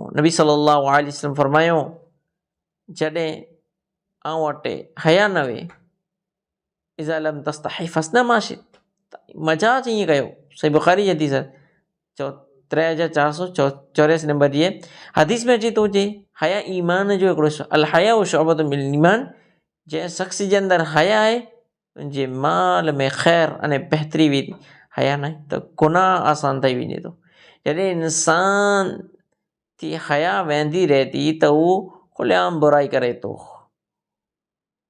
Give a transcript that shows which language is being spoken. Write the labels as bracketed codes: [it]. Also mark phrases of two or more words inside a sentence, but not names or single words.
[sd] नबी सल्लल्लाहु अलैहि वसल्लम फरमायो जॾहिं आऊं वटि हया न वे, [ar] إذا لم تستحي فاصنع ما شئت, [sd] मजाज ईअं कयो। सही बुखारी जी हदीस 3484 नंबर जी हदीस में अचे थो जे हया ईमान जो हिकिड़ो [ar] الحياء وشعبة من الإيمان. [sd] जंहिं शख़्स जे अंदरि हया आहे उनजे माल में ख़ैर अने बहितरी वेंदी, हया न त गुनाह आसान थी वञे थो। जॾहिं इंसान थी हया वेंदी रहे थी त उहो खुलेआम बुराई करे थो।